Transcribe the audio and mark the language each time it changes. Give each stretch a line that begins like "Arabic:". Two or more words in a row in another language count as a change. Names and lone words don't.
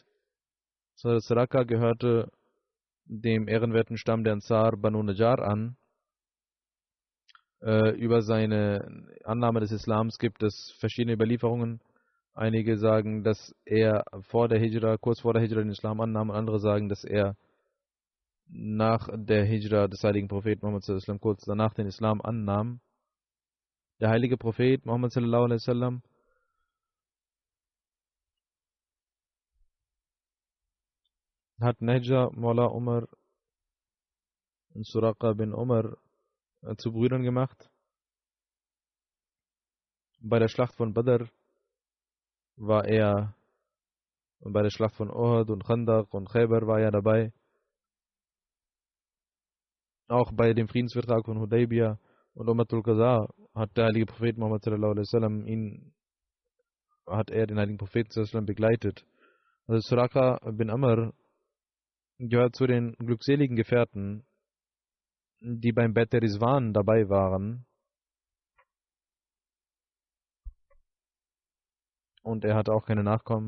German: Suraka gehörte dem ehrenwerten Stamm der Ansar Banu Najjar an. Über seine Annahme des Islams gibt es verschiedene Überlieferungen. Einige sagen, dass er kurz vor der Hijra den Islam annahm, und andere sagen, dass er nach der Hijra des heiligen Propheten Muhammad
Arabic: صلى الله عليه وسلم
German: kurz danach den Islam annahm. Der heilige Prophet Muhammad
Arabic: صلى الله عليه وسلم
German: hat Najjar, Maula Umar und Suraka bin Umar zu Brüdern gemacht. Bei der Schlacht von Badr war er, und bei der Schlacht von Uhud und Khandaq und Khaybar war er dabei. Auch bei dem Friedensvertrag von Hudaybiyah und Ummatul Qadha hat der heilige Prophet Muhammad
Arabic: صلى الله عليه وسلم
German: den heiligen Propheten
Arabic: صلى الله عليه وسلم
German: begleitet. Also Suraka bin Amr gehört zu den glückseligen Gefährten, die beim Bet der Rizwan dabei waren. Und er hatte auch keine Nachkommen.